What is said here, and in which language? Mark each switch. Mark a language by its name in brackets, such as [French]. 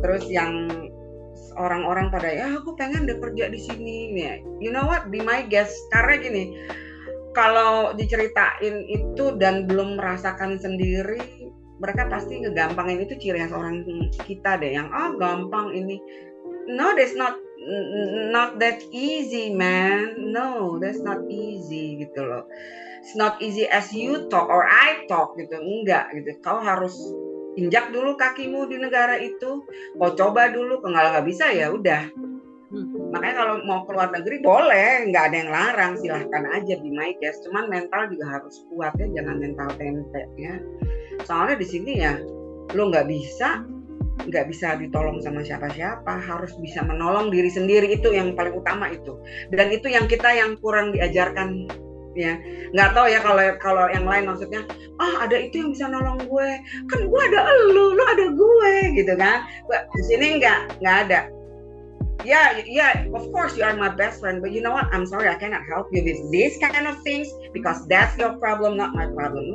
[Indonesian] Terus yang orang-orang pada ya aku pengen deh kerja di sini nih. [English] You know what, be my guest. [Indonesian] Karena gini, kalau diceritain itu dan belum merasakan sendiri, mereka pasti ngegampangin. Itu ciri khas orang kita deh, yang gampang ini. [English] No, that's not that easy, man. No, that's not easy gitu loh. It's not easy as you talk or I talk gitu. [Indonesian] Enggak gitu. Kau harus injak dulu kakimu di negara itu, kau coba dulu. Kalau nggak bisa ya udah. Makanya kalau mau keluar negeri boleh, nggak ada yang larang, silahkan aja [English] be my guest. [Indonesian] Cuman mental juga harus kuat ya, jangan mental tempe ya. Soalnya di sini ya lo nggak bisa, nggak bisa ditolong sama siapa-siapa, harus bisa menolong diri sendiri, itu yang paling utama itu. Dan itu yang kita yang kurang diajarkan ya. Nggak tahu ya kalau yang lain maksudnya, ada itu yang bisa nolong gue, kan gue ada lu ada gue gitu kan. Di sini nggak ada. [English] Yeah, of course you are my best friend, but you know what? I'm sorry, I cannot help you with this kind of things because that's your problem, not my problem.